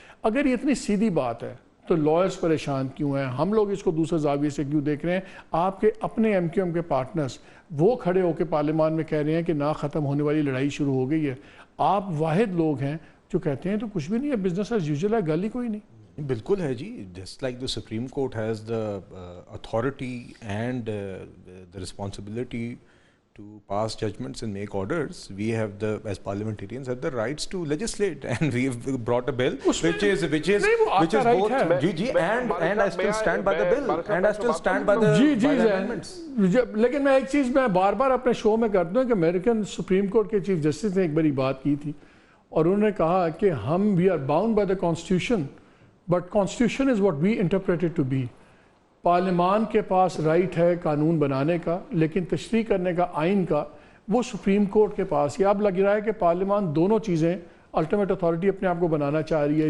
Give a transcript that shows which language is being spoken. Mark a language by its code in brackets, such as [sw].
[ur] اگر یہ اتنی سیدھی بات ہے تو لائرز پریشان کیوں ہیں؟ ہم لوگ اس کو دوسرے زاویے سے کیوں دیکھ رہے ہیں؟ آپ کے اپنے ایم کیو ایم کے پارٹنرز وہ کھڑے ہو کے پارلیمان میں کہہ رہے ہیں کہ نا ختم ہونے والی لڑائی شروع ہو گئی ہے. آپ واحد لوگ ہیں جو کہتے ہیں تو کچھ بھی نہیں ہے, [en] business as usual [ur] ہے, گل ہی کوئی نہیں. بالکل ہے جی. [en] Just like the supreme court has the authority and the responsibility to pass judgments and make orders, we have as parliamentarians have the rights to legislate, and we have brought a bill which is both and I still stand by the bill and I still stand by the amendments. [ur] لیکن میں ایک چیز میں بار بار اپنے شو میں کرتا ہوں کہ امریکن سپریم کورٹ کے چیف جسٹس نے ایک بڑی بات کی تھی, اور انہوں نے کہا کہ ہم [en] we are bound by the constitution, but constitution is what we interpret it to be. [ur] پارلیمان کے پاس رائٹ ہے قانون بنانے کا, لیکن تشریح کرنے کا آئین کا وہ سپریم کورٹ کے پاس. یہ اب لگ رہا ہے کہ پارلیمان دونوں چیزیں الٹیمیٹ اتھارٹی اپنے آپ کو بنانا چاہ رہی ہے.